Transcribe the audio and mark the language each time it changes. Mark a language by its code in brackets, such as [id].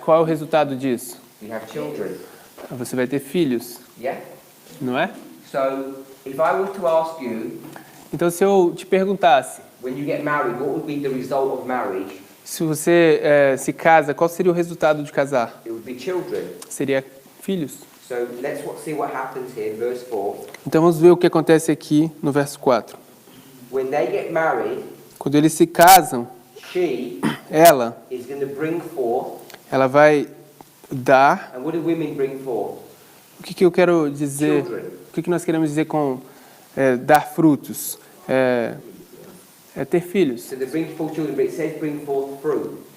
[pt] Qual é o resultado disso? [en] You have children. [pt] Você vai ter filhos, [en] Yeah? [pt] não é? [en] So if I were to ask you, [pt] Então, se eu te perguntasse, [en] when you get married, what would be the result of marriage? [pt] se você se casa, qual seria o resultado de casar? [en] It would be children. [pt] Seria filhos. [en] So let's see what happens here in verse 4. [pt] Então, vamos ver o que acontece aqui no verso 4. [en] When they get married, [pt] Quando eles se casam, [en] she [pt] ela [en] is going to bring forth. [pt] ela vai dar. [en] And what do women bring forth? [pt] O que eu quero dizer? [en] Children. [pt] O que nós queremos dizer com dar frutos? É ter filhos. [en] So they bring forth children, but it says bring forth fruit.